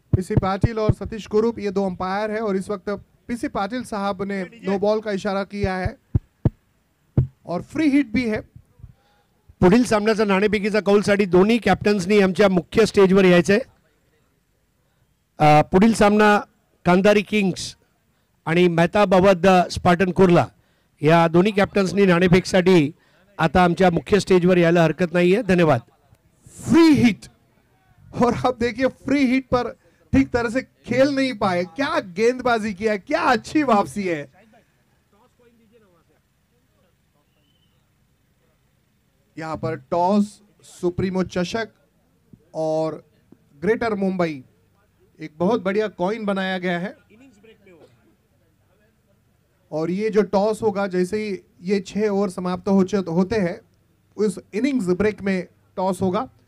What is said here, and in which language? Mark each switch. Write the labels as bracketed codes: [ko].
[hi] PC Patil और सतीश कुरूप ये 2 अंपायर है और इस वक्त पीसी पाटिल साहब ने नो बॉल का इशारा किया है और फ्री हिट भी है। [mr] पुढील सामन्याचा नाणेफेकीचा कौलसाठी दोन्ही कॅप्टन्सनी आमच्या मुख्य स्टेजवर यायचंय। पुढील सामना कांदारी किंग्स आणि मेहताब अवध स्पार्टन कुर्ला या दोन्ही कॅप्टन्सनी नाणेफेकीसाठी आता आमच्या मुख्य स्टेजवर यायला हरकत नाहीये। धन्यवाद। [hi] फ्री हिट, और अब देखिए फ्री हिट पर ठीक तरह से खेल नहीं पाए, क्या गेंदबाजी किया, क्या अच्छी वापसी है। यहां पर टॉस, सुप्रीमो चषक और ग्रेटर मुंबई एक बहुत बढ़िया कॉइन बनाया गया है और ये जो टॉस होगा, जैसे ही ये 6 ओवर समाप्त होते हैं, उस इनिंग्स ब्रेक में टॉस होगा।